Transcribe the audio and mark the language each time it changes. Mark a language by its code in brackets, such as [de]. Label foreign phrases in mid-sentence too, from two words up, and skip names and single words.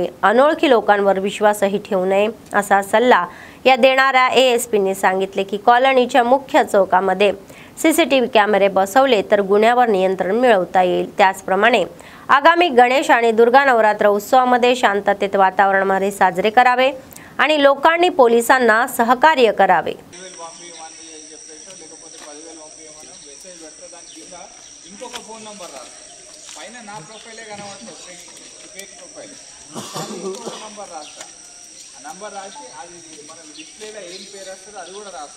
[mr] अनोळखी लोकांवर विश्वासही ठेवू नये असा सल्ला या देणाऱ्या एएसपींनी सांगितले की कॉलनीच्या मुख्य चौकामध्ये सीसीटीव्ही कॅमेरे बसवले तर गुन्ह्यावर नियंत्रण मिळवता येईल। त्याचप्रमाणे आगामी गणेश आणि दुर्गा नवरात्र उत्सवामध्ये शांततेत वातावरणामध्ये साजरे करावे आणि लोकांनी पोलिसांना सहकार्य करावे। [te] ఇంకొక ఫోన్ నంబర్ రాదు పైన నా ప్రొఫైలే కనబడుతుంది ఫేక్ ప్రొఫైల్ ఇంకొక నంబర్ రాస్తా ఆ నంబర్ రాసి అది మన డిస్ప్లేలో ఏం పేరు వస్తుందో అది కూడా రాస్తా